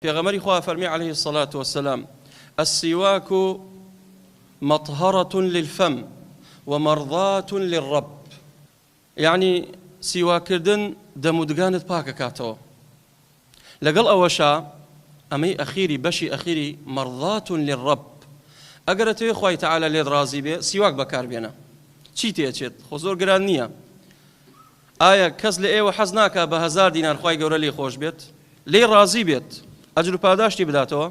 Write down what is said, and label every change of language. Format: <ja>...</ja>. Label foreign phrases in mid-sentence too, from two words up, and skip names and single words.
<ckb>پێغەمبەری خوا فەرمی</ckb> <ar>عليه الصلاة والسلام السواك مطهرة للفم ومرضاة للرب، يعني</ar> <ckb>سیواکردن دەمودگانت پاکەکاتەوە. لەگەڵ ئەوەشا ئەمەی ئەخیری بەشی ئەخیری</ckb> <ar>مەرضاة للرب،</ar> <ckb>ئەگەرەتەوێ خوای تەعالە لێت ڕازی بێ سیواک بەکاربێنە. چی تێچێت؟ خۆ زۆر گران نییە. ئایا کەس لە ئێوە حەز ناکات بە 1000 دینار خوای گەورە لێ خۆش بێت، لێ ڕازی بێت، ئەجر و پاداشتی بداتەوە؟</ckb>